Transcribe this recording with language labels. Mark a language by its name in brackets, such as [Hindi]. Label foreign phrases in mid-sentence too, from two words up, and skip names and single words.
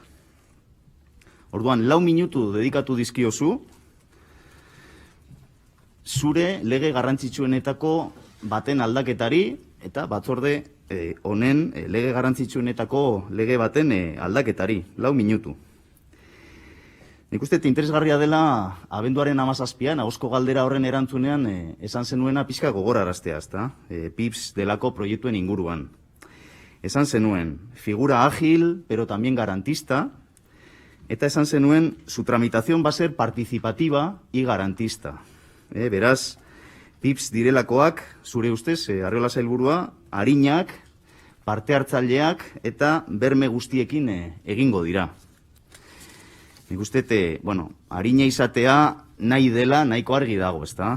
[Basque] Orduan, 4 minutu dedikatu dizkiozu zure lege garrantzitsuenetako baten aldaketari eta batzorde honen lege garrantzitsuenetako lege baten aldaketari, 4 minutu. Nik uste interesgarria dela abenduaren 17an, ahozko galdera horren erantzunean esan zenuena pixka gogoraraztea, ezta? PIPS delako proiektuen inguruan. Esan zenuen, [Spanish] figura ágil, pero también garantista, [Basque] eta esan zenuen, [Spanish] su tramitación va a ser participativa y garantista. [Basque] Beraz, PIPS direlakoak, zure ustez, Arriola sailburua, arinak, parte hartzaileak eta berme guztiekin egingo dira. Nik uste, arina izatea nahi dela nahiko argi dago, ezta?